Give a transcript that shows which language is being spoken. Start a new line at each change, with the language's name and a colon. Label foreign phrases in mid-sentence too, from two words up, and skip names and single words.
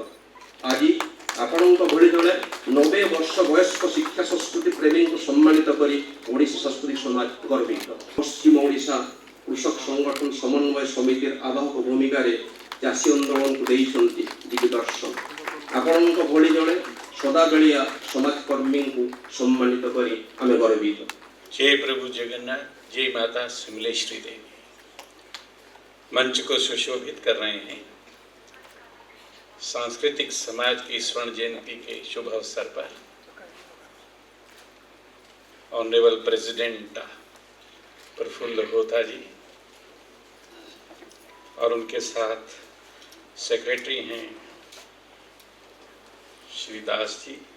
Odia: ଆଜି ଆପଣଙ୍କ ଭଳି ଜଣେ 90 ବର୍ଷ ବୟସ୍କ ଶିକ୍ଷା ସଂସ୍କୃତି ପ୍ରେମୀଙ୍କୁ ସମ୍ମାନିତ କରି ଓଡ଼ିଶା ସଂସ୍କୃତି ସମାଜ ଗର୍ବିତ। ପଶ୍ଚିମ ଓଡ଼ିଶା କୃଷକ ସଂଗଠନ ସମନ୍ୱୟ ସମିତିର ଆବାହକ ଭୂମିକାରେ ଚାଷୀ ଆନ୍ଦୋଳନକୁ ଦେଇଛନ୍ତି ଦିଗ୍ଦର୍ଶନ। ଆପଣଙ୍କ ଭଳି ଜଣେ ସଦାବେଳିଆ ସମାଜକର୍ମୀଙ୍କୁ ସମ୍ମାନିତ କରି ଆମେ ଗର୍ବିତ।
Hindi: जय प्रभु जगन्नाथ, जय माता सुमलेश्वरी देवी। मंच को सुशोभित कर रहे हैं सांस्कृतिक समाज की स्वर्ण जयंती के शुभ अवसर पर
English: Honorable President
Hindi: प्रफुल्ल होता जी और उनके साथ सेक्रेटरी हैं श्री दास जी